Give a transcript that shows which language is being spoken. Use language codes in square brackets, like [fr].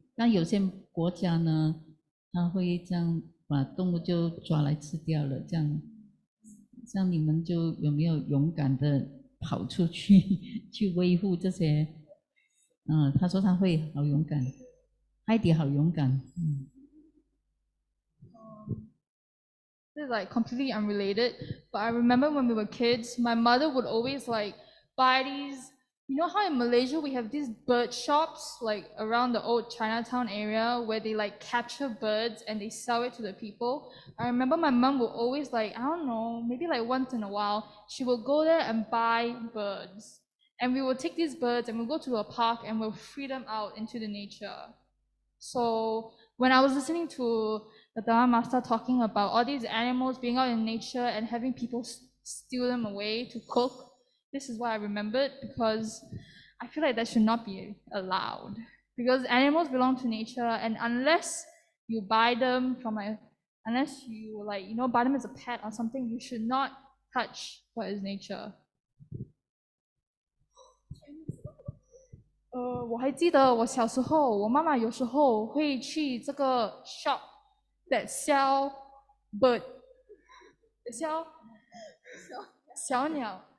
[zh] 但有些国家呢，他会这样把动物就抓来吃掉了，这样，像你们就有没有勇敢的跑出去去维护这些？他说他会好勇敢，Heidi好勇敢。 [en] This is like completely unrelated, but I remember when we were kids, my mother would always like buy these. You know how in Malaysia we have these bird shops like around the old Chinatown area where they like capture birds and they sell it to the people. I remember my mom would always like, I don't know, maybe like once in a while, she will go there and buy birds. And we will take these birds and we'll go to a park and we'll free them out into the nature. So when I was listening to the Dharma Master talking about all these animals being out in nature and having people steal them away to cook, this is what I remembered, because I feel like that should not be allowed. Because animals belong to nature, and unless you buy them unless you buy them as a pet or something, you should not touch what is nature. [zh] 我还记得我小时候，我妈妈有时候会去这个 [en] shop that sell bird, [zh] 小鸟。